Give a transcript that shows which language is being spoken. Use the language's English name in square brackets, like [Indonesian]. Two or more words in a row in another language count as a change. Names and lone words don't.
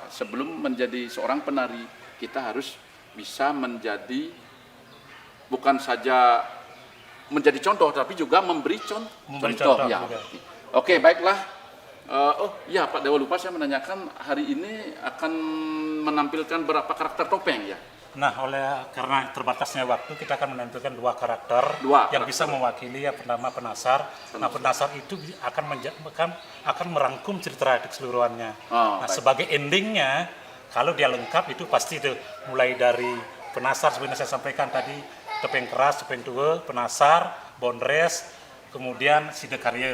[Indonesian] Sebelum menjadi seorang penari, kita harus bisa menjadi bukan saja menjadi contoh, tapi juga memberi contoh. Ya. Oke, baiklah. Pak Dewa, lupa saya menanyakan, hari ini akan menampilkan berapa karakter topeng ya? Nah, karena terbatasnya waktu, kita akan menampilkan 2 karakter yang bisa mewakili. Yang pertama penasar. Nah, penasar itu akan merangkum cerita keseluruhannya. Sebagai endingnya, kalau dia lengkap itu pasti itu mulai dari penasar sebenarnya saya sampaikan tadi, topeng keras, topeng tua, penasar, bondres, kemudian sidekarya.